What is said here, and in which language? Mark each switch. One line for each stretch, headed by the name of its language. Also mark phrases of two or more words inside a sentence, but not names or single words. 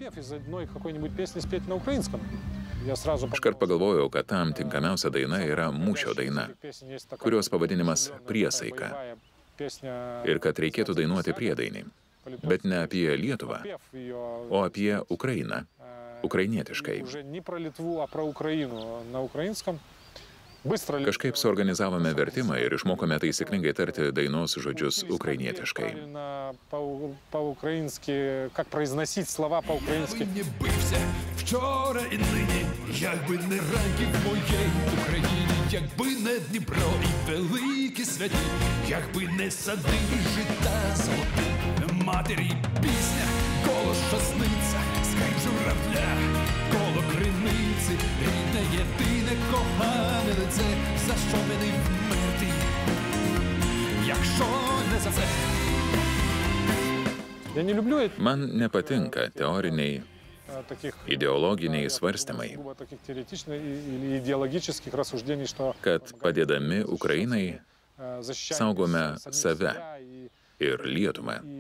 Lithuanian: Iškart pagalvojau, kad tam tinkamiausia daina yra mūšio daina, kurios pavadinimas Priesaika, ir kad reikėtų dainuoti priedainį, bet ne apie Lietuvą, o apie Ukrainą, ukrainietiškai. Kažkaip suorganizavome vertimą ir išmokome taisyklingai tarti dainos žodžius ukrainietiškai.
Ukrainian: Вчора і нині, якби не ранки в моєї Україні, якби не Дніпро і великі святі, якби не сади і жита золоті, матері пісня, коло шосниця, скрип журавля, коло криниці, рідне, єдине, кохане лице, за що мене вмерти, якщо не за це.
Lithuanian: Man nepatinka teoriniai, ideologiniai svarstymai, kad padėdami Ukrainai saugome save ir Lietuvą.